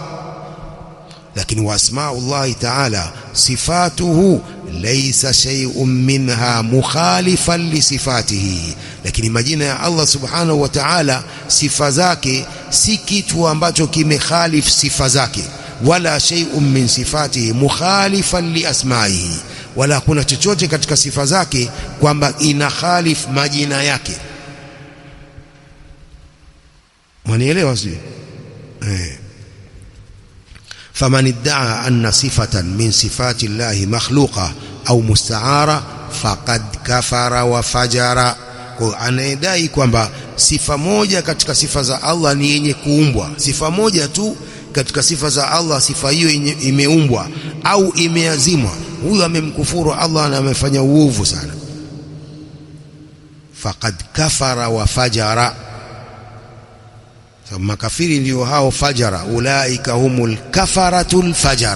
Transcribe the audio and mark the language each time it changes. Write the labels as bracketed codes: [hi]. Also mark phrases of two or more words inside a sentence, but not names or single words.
[sw] Lakini [ar] وأسماء الله تعالى صفاته ليس شيء منها مخالفا لصفاته, [sw] lakini majina ya Allah [ar] سبحانه وتعالى [sw] sifa zake si kitu ambacho kimekhalif sifa zake, [ar] ولا شيء من صفاته مخالفا لأسمائه, [sw] wala kuna chochote katika sifa zake kwamba ina khalif majina yake. Mwanielewa sio? [ar] فمن ادعى أن صفة من صفات الله مخلوقة أو مستعارة فقد كفر وفجر. [sw] Anayedai kwamba sifa moja katika sifa za Allah ni yenye kuumbwa, sifa moja tu katika sifa za Allah, sifa hiyo imeumbwa au imeazimwa, huyo amemkufuru Allah na amefanya uovu sana. [ar] فقد كفر وفجر, [sw] makafiri ndio hao [ar] فجرة، أولئك هم الكفرة الفجرة.